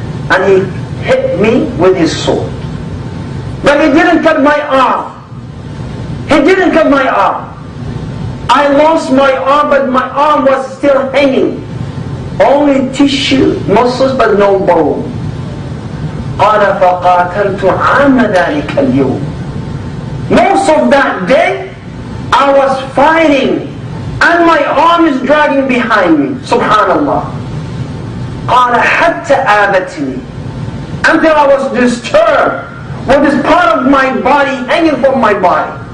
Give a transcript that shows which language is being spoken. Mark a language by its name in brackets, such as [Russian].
[English] And he hit me with his sword. But he didn't cut my arm. He didn't cut my arm. I lost my arm, but my arm was still hanging. Only tissue, muscles, but no bone. [Arabic] قال فقاتلت عام ذلك اليوم. [English] Most of that day, I was fighting, and my arm is dragging behind me. [Arabic] Subhanallah. قال حتى آبتني. [English] Until I was disturbed with this part of my body hanging from my body.